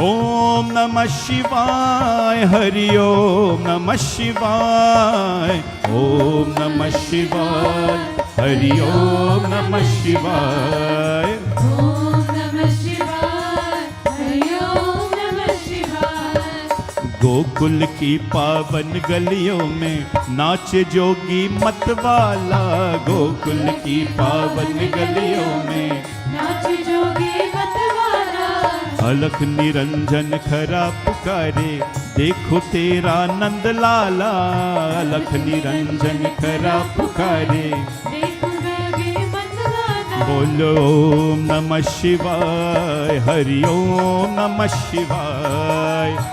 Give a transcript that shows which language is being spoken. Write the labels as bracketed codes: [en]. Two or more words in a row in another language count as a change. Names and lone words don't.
[sa] ओम् नमः शिवाय, हरि ओम् नमः शिवाय. ओम् नमः शिवाय, हरि ओम् नमः शिवाय. ओम् नमः शिवाय, हरि ओम् नमः शिवाय. [hi] गोकुल की पावन गलियों में नाचे जोगी मतवाला. गोकुल की पावन गलियों में नाच जोगी मतवाला. अलख निरंजन खरा पुकारे, देखो तेरा नंद लाला. अलख निरंजन खरा पुकारे, देखो जोगी मतवाला. [sa] बोलो ओम नमः शिवाय, हरि ओम नमः शिवाय.